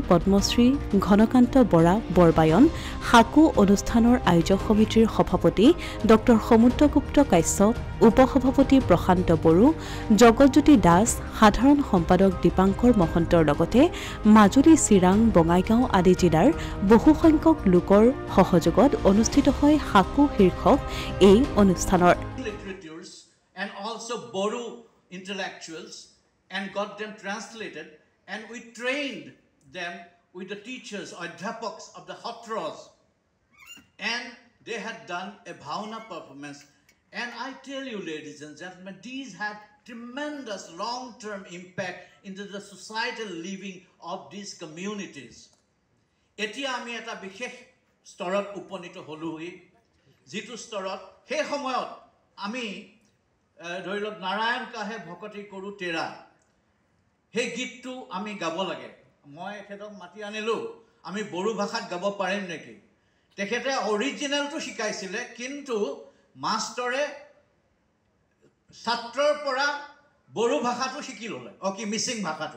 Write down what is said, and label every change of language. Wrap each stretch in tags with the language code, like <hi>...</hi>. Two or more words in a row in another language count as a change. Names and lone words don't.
<as>পদ্মশ্ৰী ঘনকান্ত বৰা বৰবায়ন, সাকু অনুষ্ঠানৰ আয়োজক সমিতিৰ সভাপতি ড সমুদ্ৰগুপ্ত কাশ্যপ, উপসভাপতি প্ৰশান্ত বড়ো, জগতজ্যোতি দাস, সাধাৰণ সম্পাদক দীপাংকৰ মহন্তৰ লগতে মাজুলী, চিৰাং, বঙাইগাঁও আদি জিলাৰ বহুসংখ্যক লোকৰ সহযোগত অনুষ্ঠিত হয় সাকু শীৰ্ষক এই অনুষ্ঠানৰ।</as> <en>And also Boru intellectuals, and got them translated, and we trained them with the teachers or adhyapaks of the Hatras, and they had done a Bhavana performance. And I tell you, ladies and gentlemen, these had tremendous long-term impact into the societal living of these communities.</en> <as>এতিয়া আমি এটা বিশেষ স্তৰত উপনীত হলোঁহি, যিটো স্তৰত হে সময়ত আমি ধৰি লওক নাৰায়ণ কাহে ভকতি কৰোঁ তেৰা, সেই গীতটো আমি গাব লাগে। মই এখেতক মাতি আনিলোঁ, আমি বড়ো ভাষাত গাব পাৰিম নেকি? তেখেতে অৰিজিনেলটো শিকাইছিলে, কিন্তু মাষ্টৰে ছাত্ৰৰ পৰা বড়ো ভাষাটো শিকি ল'লে, মিচিং ভাষাটো।</as>